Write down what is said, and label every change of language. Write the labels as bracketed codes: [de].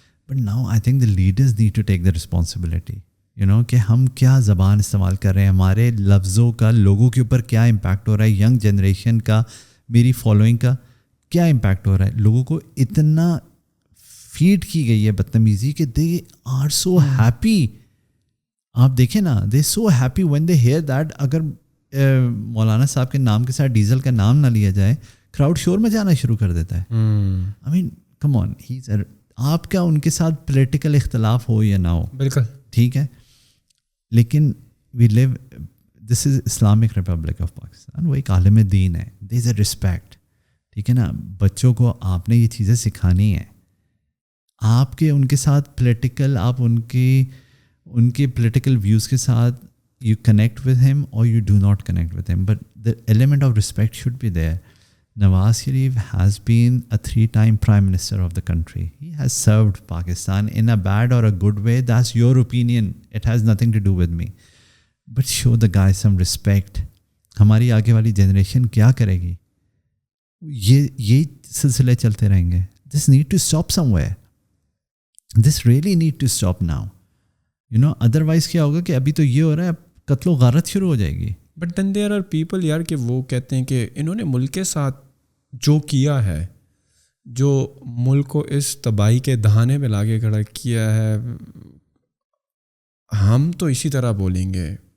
[en] But now I think the leaders need to take the responsibility. [ur] کہ ہم کیا زبان استعمال کر رہے ہیں, ہمارے لفظوں کا لوگوں کے اوپر کیا امپیکٹ ہو رہا ہے, ینگ جنریشن کا, میری فالوئنگ کا کیا امپیکٹ ہو رہا ہے. لوگوں کو اتنا فیڈ کی گئی ہے بدتمیزی کہ [en] They are so happy. [ur] آپ دیکھیں نا, [en] They so happy when they hear that. [ur] اگر مولانا صاحب کے نام کے ساتھ ڈیزل کا نام نہ لیا جائے, کراؤڈ شور میں جانا شروع کر دیتا ہے. [en] I mean come on, [ur] آپ کا ان کے ساتھ پولیٹیکل اختلاف ہو یا نہ ہو, بالکل ٹھیک ہے, لیکن [en] We live, this is Islamic Republic of Pakistan. [ur] وہ ایک عالم دین ہے, [en] There is a respect. [ur] ٹھیک ہے نا, بچوں کو آپ نے یہ چیزیں سکھانی ہیں. آپ کے ان کے ساتھ [en] Political, آپ ان کے پولیٹیکل ویوز کے ساتھ یو کنیکٹ ود ہیم اور you do not connect with them, but the element of respect should be there. Nawaz Sharif has been a 3-time Prime Minister of the country. He has served Pakistan in a bad or a good way. That's your opinion. It has nothing to do with me. But show the guy some respect. [ur] ہماری آگے والی generation کیا کرے گی؟ یہ سلسلے چلتے رہیں گے. [en] This need to stop somewhere. This really need to stop now. [ur] Otherwise کیا ہوگا کہ ابھی تو یہ ہو رہا ہے, اب قتل و غارت شروع ہو جائے گی. [en] but then there are people [ur] یار کہ وہ کہتے ہیں کہ انہوں نے ملک کے ساتھ جو کیا ہے, جو ملک کو اس تباہی کے دہانے پہ لا کے کھڑا کیا ہے, ہم تو اسی طرح بولیں گے.